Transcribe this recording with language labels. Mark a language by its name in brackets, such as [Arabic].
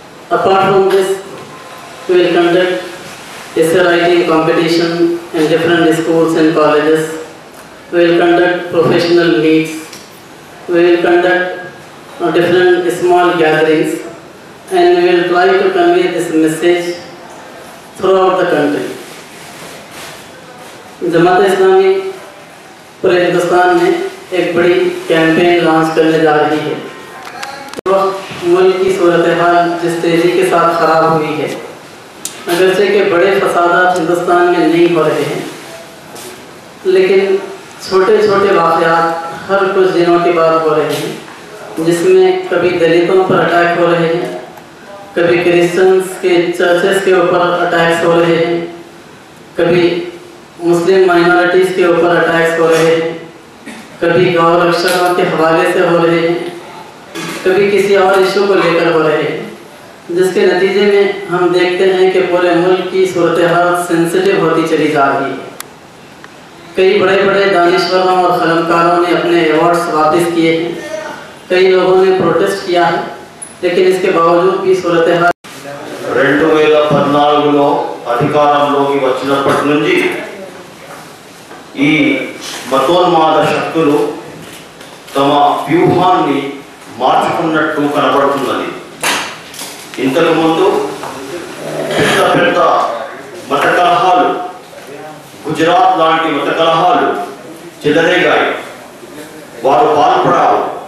[English] Apart from this, we will conduct essay writing competition in different schools and colleges. We will conduct professional meets. We will conduct different small gatherings, and we will try to convey this message throughout the country. [Hindi] Jamaat-e-Islami पूरे हिंदुस्तान में एक बड़ी campaign launch करने जा रही है। तो मुल्क की सूरत हाल जिस तेज़ी के साथ ख़राब हुई है, अगरचे के बड़े फसादात हिंदुस्तान में नहीं हो रहे हैं, लेकिन छोटे छोटे वाक़यात हर कुछ दिनों के बाद हो रहे हैं, जिसमें कभी दलितों पर अटैक हो रहे हैं, कभी क्रिश्चियंस के चर्चेस के ऊपर अटैक्स हो रहे हैं, कभी मुस्लिम माइनॉरिटीज़ के ऊपर अटैक्स हो रहे हैं, कभी गौ रक्षकों के हवाले से हो रहे हैं, कभी किसी और इशू को लेकर हो रहे हैं, जिसके नतीजे में हम देखते हैं कि पूरे मुल्क की सूरत हाल सेंसिटिव होती चली जा रही है। कई बड़े बड़े दानिश्वरों और ख़लमकारों ने अपने अवार्ड्स वापस किए हैं, कई लोगों ने प्रोटेस्ट किया है, लेकिन इसके बावजूद भी सूरत हाल [Telugu] 2014లో అధికారంలోకి వచ్చినప్పటి నుంచి ఈ మతోన్మాద శక్తులు తమ వ్యూహాన్ని మార్చుకున్నట్టు కనబడుతున్నది. ఇంతకు ముందు పెద్ద పెద్ద మత కలహాలు, గుజరాత్ లాంటి మత కలహాలు చెలరేగాయి, వారు పాల్పడారు.